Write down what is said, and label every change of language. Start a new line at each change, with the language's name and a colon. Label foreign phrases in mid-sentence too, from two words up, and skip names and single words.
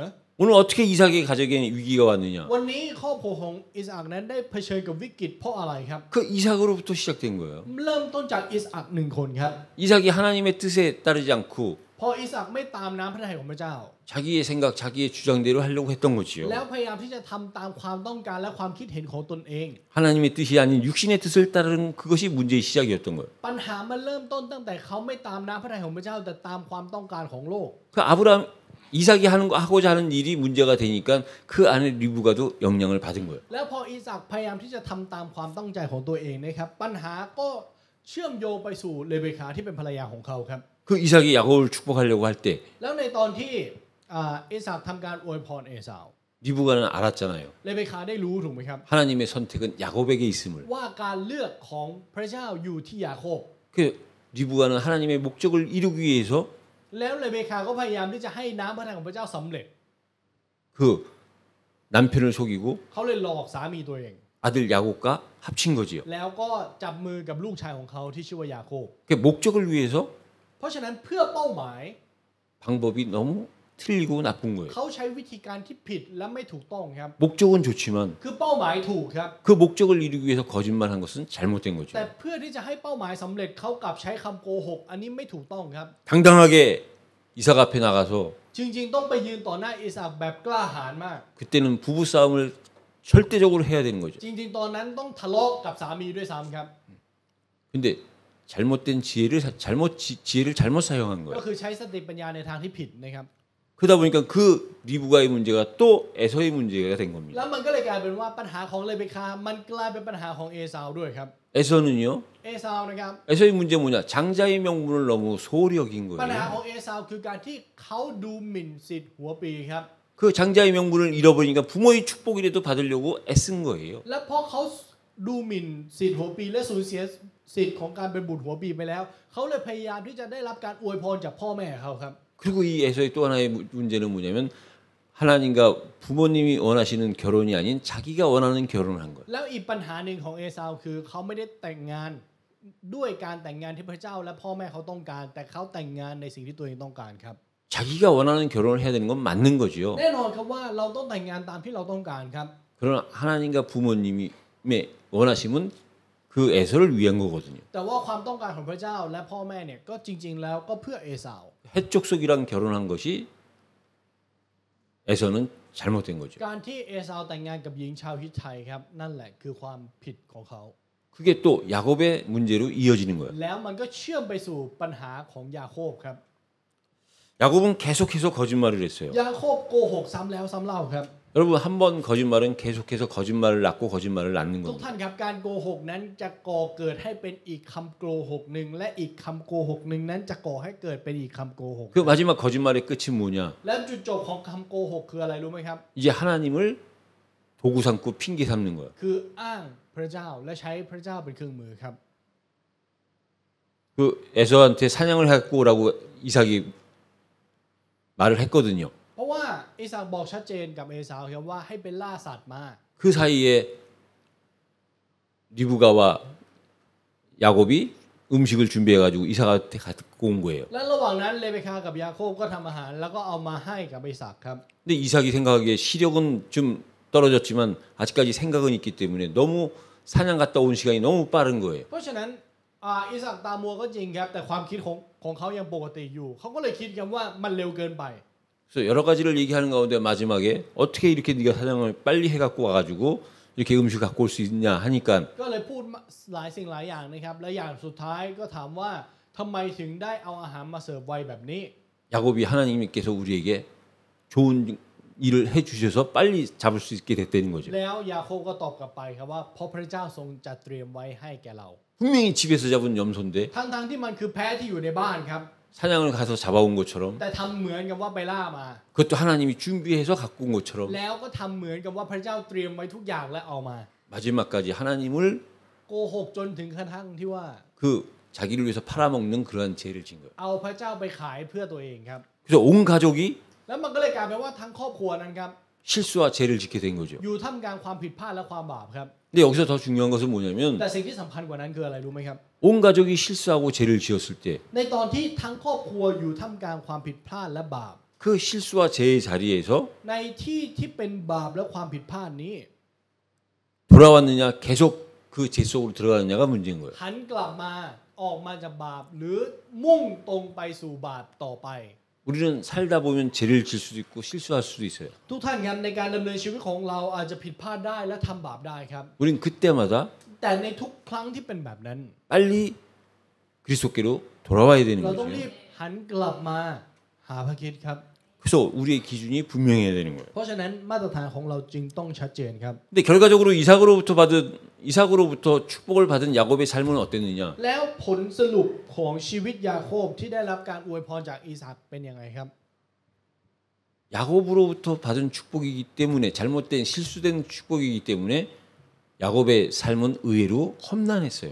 Korean: 오늘 어떻게 이삭의 가정에 위기가 왔느냐?
Thai: วันนี้ครอบครัวของอิสอัคนั้นได้เผชิญกับวิกฤตเพราะอะไรครับ
Korean: 그 이삭으로부터 시작된 거예요.
Thai: เริ่มต้นจากอิสอัคหนึ่งคนครับ
Korean: 이삭이 하나님의 뜻에 따르지 않고
Thai: พออิสอัคไม่ตามน้ำพระทัยของพระเจ้า
Korean: 자기의 생각, 자기의 주장대로 하려고 했던 거지요.
Thai: แล้วพยายามที่จะทำตามความต้องการและความคิดเห็นของตนเอง
Korean: 하나님의 뜻이 아닌 육신의 뜻을 따르는 그것이 문제의 시작이었던 거예요.
Thai: ปัญหามันเริ่มต้นตั้งแต่เขาไม่ตามน้ำพระทัยของพระเจ้าแต่ตามความต้องการของโลก
Korean: 그 아브라함 이삭이 하고자 하는 일이 문제가 되니까 그 안에 리브가도 영향을 받은 거예요.
Thai: แล้วพออิสอัคพยายามที่จะทำตามความต้องใจของตัวเองนะครับปัญหาก็เชื่อมโยงไปสู่เลเบคาที่เป็นภรรยาของเขาครับ
Korean: 그 이삭이 야곱을 축복하려고 할 때
Thai: แล้วในตอนที่อิสอัคทำการอวยพรเอสาว
Korean: 리브가는 알았잖아요.
Thai: เลเบคาได้รู้ถูกไหมครับ
Korean: 하나님의 선택은 야곱에게 있음을.
Thai: ว่าการเลือกของพระเจ้าอยู่ที่ยาโคบ
Korean: 그 리브가는 하나님의 목적을 이루기 위해서
Thai: แล้วเลเบคาก็พยายามที่จะให้น้ำพระทัยของพระเจ้าสำเร็จ
Korean: 그 남편을 속이고
Thai: เขาเลยหลอกสามีตัวเอง
Korean: 아들 야곱과 합친 거지요.
Thai: แล้วก็จับมือกับลูกชายของเขาที่ชื่อว่ายาโคบ
Korean: 그 목적을 위해서
Thai: เพราะฉะนั้นเพื่อเป้าหมาย
Korean: 방법이 너무 틀리고 나쁜 거예요.
Thai: เขาใช้วิธีการที่ผิดและไม่ถูกต้องครับ
Korean: 목적은 좋지만
Thai: คือเป้าหมายถูกครับ
Korean: 그 목적을 이루기 위해서 거짓말한 것은 잘못된 거죠.
Thai: แต่เพื่อที่จะให้เป้าหมายสำเร็จเขากลับใช้คำโกหก อันนี้ไม่ถูกต้องครับ
Korean: 당당하게 이삭 앞에 나가서
Thai: จริงๆต้องไปยืนต่อหน้าอิสอัคแบบกล้าหาญมาก
Korean: 그때는 부부 싸움을 절대적으로 해야 되는 거죠.
Thai: จริงๆตอนนั้นต้องทะเลาะกับสามีด้วยซ้ำครับ
Korean: 근데 잘못된 지혜를 잘못 사용한
Thai: ก็
Korean: 거예요.
Thai: คือใช้สติปัญญาในทางที่ผิดนะครับ
Korean: 그러다 보니까 그 리브가의 문제가 또 에서의 문제가 된
Thai: แล้
Korean: 겁니다.
Thai: วมันก็เลยกลายเป็นว่าปัญหาของเลเบคา มันกลายเป็นปัญหาของเอซาวด้วยครับ
Korean: 에서는요.
Thai: เอซาวนะครับ
Korean: 에서의 문제 뭐냐? 장자의 명분을 너무 소홀히 여긴
Thai: ปัญหา
Korean: 거예요.
Thai: ของเอซาวคือการที่เขาดูหมิ่นสิทธิ์หัวปีครับ
Korean: 그 장자의 명분을 잃어버리니까 부모의 축복이라도 받으려고 애쓴 거예요.
Thai: และเพราะเขาดูหมิ่นสิทธิ์หัวปีและสูญเสียสิทธิ์ของการเป็นบุตรหัวปีไปแล้ว เขาเลยพยายามที่จะได้รับการอวยพรจากพ่อแม่เขาครับ
Korean: 그리고 이 에서의 또 하나의 문제는 뭐냐면 하나님과 부모님이 원하시는 결혼이 아닌 자기가 원하는 결혼을 한 거예요.
Thai: แล้วอีกปัญหาหนึ่งของเอซาวคือเขาไม่ได้แต่งงานด้วยการแต่งงานที่พระเจ้าและพ่อแม่เขาต้องการ แต่เขาแต่งงานในสิ่งที่ตัวเองต้องการครับ
Korean: 자기가 원하는 결혼을 해야 되는 건 맞는 거지요.
Thai: แน่นอนครับว่าเราต้องแต่งงานตามที่เราต้องการครับ
Korean: 그러나 하나님과 부모님의 원하심은 그 에서를 위한 거거든요.
Thai: แต่ว่าความต้องการของพระเจ้าและพ่อแม่เนี่ยก็จริงๆแล้วก็เพื่อเอซาว
Korean: 해족속이랑 결혼한 것이 에서는 잘못된 거죠.
Thai: การที่เอซาวแต่งงานกับหญิงชาวฮิตไทครับนั่นแหละคือความผิดของเขา
Korean: 그게 또 야곱의 문제로 이어지는 거예요.
Thai: แล้วมันก็เชื่อมไปสู่ปัญหาของยาโคบครับ
Korean: 야곱은 계속해서 거짓말을 했어요.
Thai: ยาโคบโกหกซ้ำแล้วซ้ำเล่าครับ
Korean: 여러분 한 번 거짓말은 계속해서 거짓말을 낳고 거짓말을 낳는
Thai: ทุก
Korean: 겁니다.
Thai: ท่านครับการโกหกนั้นจะก่อเกิดให้เป็นอีกคำโกหกหนึ่งและอีกคำโกหกหนึ่งนั้นจะก่อให้เกิดเป็นอีกคำโกหก
Korean: 그 마지막 거짓말의 끝이 뭐냐?
Thai: และจุดจบของคำโกหกคืออะไรรู้ไหมครับ
Korean: 이제 하나님을 도구 삼고 핑계 삼는 거예요.
Thai: คืออ้างพระเจ้าและใช้พระเจ้าเป็นเครื่องมือครับ
Korean: 그 에서한테 사냥을 갖고 오라고 이삭이 말을 했거든요.
Thai: เพราะว่าอิสากบอกชัดเจนกับเอสาวครับว่าให้ไปล่าสัตว์มา
Korean: 그 사이에 리브가와 야곱이 음식을 준비해가지고 이삭한테 갖고 온 거예요.
Thai: และระหว่างนั้นเลเบคากับยาโคบก็ทำอาหารแล้วก็เอามาให้กับอิสากครับ
Korean: 근데 이삭이 생각하기에 시력은 좀 떨어졌지만 아직까지 생각은 있기 때문에 너무 사냥 갔다 온 시간이 너무 빠른 거예요.
Thai: เพราะฉะนั้นอิสากตามัวก็จริงครับแต่ความคิดของเขายังปกติอยู่เขาก็เลยคิดกันว่ามันเร็วเกินไป
Korean: 그래서 여러 가지를 얘기하는 가운데 마지막에 어떻게 이렇게 네가 사냥을 빨리 해갖고 와가지고 이렇게 음식 갖고 올 수 있냐 하니까
Thai: ก็เลยพูดหลายสิ่งหลายอย่างนะครับและอย่างสุดท้ายก็ถามว่าทำไมถึงได้เอาอาหารมาเสิร์ฟไวแบบนี้
Korean: 야곱이 하나님께서 우리에게 좋은 일을 해주셔서 빨리 잡을 수 있게 됐다는 거죠.
Thai: แล้วยาโคบก็ตอบกลับไปครับว่าเพราะพระเจ้าทรงจัดเตรียมไว้ให้แก่เรา
Korean: 분명히 집에서 잡은 염소인데
Thai: ทั้งที่มันคือแพะที่อยู่ในบ้านครับ
Korean: 사냥을 가서 잡아온 것처럼
Thai: แต่ทำเหมือนกับว่าไปล่ามา
Korean: 그것도 하나님이 준비해서 갖고 온 것처럼
Thai: แล้วก็ทำเหมือนกับว่าพระเจ้าเตรียมไว้ทุกอย่างและเอามา
Korean: 마지막까지 하나님을
Thai: โกหกจนถึงกระทั่งที่ว่า
Korean: 그 자기를 위해서 팔아먹는 그러한 죄를 진 거예요.
Thai: เอาพระเจ้าไปขายเพื่อตัวเองครับ
Korean: 그래서 온 가족이
Thai: แล้วมันก็เลยกลายเป็นว่าทั้งครอบครัวนั้นครับ
Korean: 실수와 죄를 짓게 된 거죠.
Thai: อยู่ท่ามกลางความผิดพลาดและความบาปครับ
Korean: 근데 여기서 더 중요한 것은 뭐냐면
Thai: แต่สิ่งที่สำคัญกว่านั้นคืออะไรรู้ไหมครับ
Korean: 온 가족이 실수하고 죄를 지었을 때
Thai: ในตอนที่ทั้งครอบครัวอยู่ท่ามกลางความผิดพลาดและบาป
Korean: 그 실수와 죄의 자리에서
Thai: ในที่ที่เป็นบาปและความผิดพลาดนี้
Korean: 돌아왔느냐 계속 그 죄 속으로 들어가느냐가 문제인 거예요.
Thai: หันกลับมาออกมาจากบาปหรือมุ่งตรงไปสู่บาปต่อไป
Korean: 우리는 살다 보면 죄를 질 수도 있고 실수할 수도 있어요.
Thai: ทุกท่านครับในการดำเนินชีวิตของเราอาจจะผิดพลาดได้และทำบาปได้ครับ
Korean: 우린 그때마다
Thai: แต่ในทุกครั้งที่เป็นแบบนั้น
Korean: 빨리 그리스도께로 돌아와야 되는
Thai: เราต้องรี
Korean: 거죠.
Thai: บหันกลับมาหาพระคริสต์ครับ
Korean: 그래서 우리의 기준이 분명해야 되는 거예요.
Thai: เพราะฉะนั้นมาตรฐานของเราจึงต้องชัดเจนครับ
Korean: 근데 결과적으로 이삭으로부터 축복을 받은 야곱의 삶은 어땠느냐?
Thai: แล้วผลสรุปของชีวิตยาโคบที่ได้รับการอวยพรจากอิสากเป็นยังไงครับ
Korean: 야곱으로부터 받은 축복이기 때문에 잘못된 실수된 축복이기 때문에 야곱의 삶은 의외로 험난했어요.